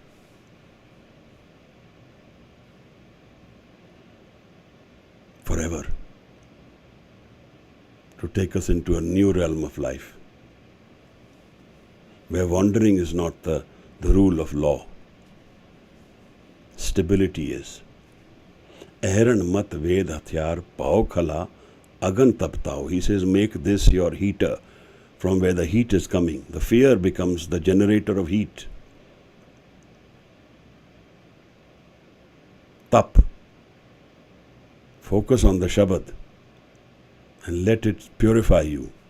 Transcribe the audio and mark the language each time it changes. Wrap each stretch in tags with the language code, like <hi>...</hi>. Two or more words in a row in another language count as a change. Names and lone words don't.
<en>Forever. To take us into a new realm of life. Where wandering is not the rule of law. Stability is.</en> <pa>ਅਹਰਣਿ ਮਤਿ ਵੇਦੁ ਹਥੀਆਰੁ ਭਉ ਖਲਾ ਅਗਨਿ ਤਪਤਾਉ.</pa> <en>He says, make this your heater from where the heat is coming. The fear becomes the generator of heat. Tap. Focus on the Shabad and let it purify you.</en>